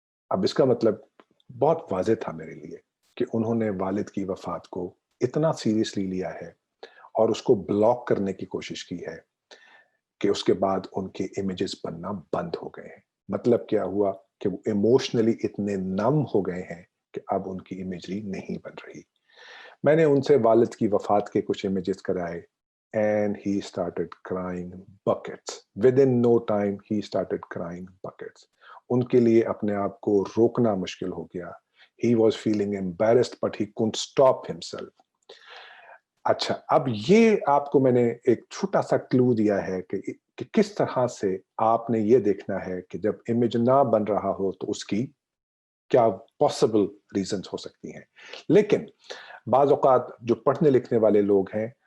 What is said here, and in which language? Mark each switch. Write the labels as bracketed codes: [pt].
[ur] اب اس کا مطلب بہت واضح تھا میرے لیے کہ انہوں نے والد کی وفات کو اتنا سیریسلی لیا ہے اور اس کو بلاک کرنے کی کوشش کی ہے کہ اس کے بعد ان کے امیجز بننا بند ہو گئے ہیں. مطلب کیا ہوا کہ وہ ایموشنلی اتنے نم ہو گئے ہیں کہ اب ان کی امیجری نہیں بن رہی. میں نے ان سے والد کی وفات کے کچھ امیجز کرائے [en] and he started crying buckets. Within no time he started crying buckets. [ur] ان کے لیے اپنے آپ کو روکنا مشکل ہو گیا. [en] He was feeling embarrassed but he couldn't stop himself. [ur] اچھا, اب یہ آپ کو میں نے ایک چھوٹا سا کلو دیا ہے کہ کس طرح سے آپ نے یہ دیکھنا ہے کہ جب امیج نہ بن رہا ہو تو اس کی کیا پاسبل ریزنز ہو سکتی ہیں. لیکن بعض اوقات جو پڑھنے لکھنے والے لوگ ہیں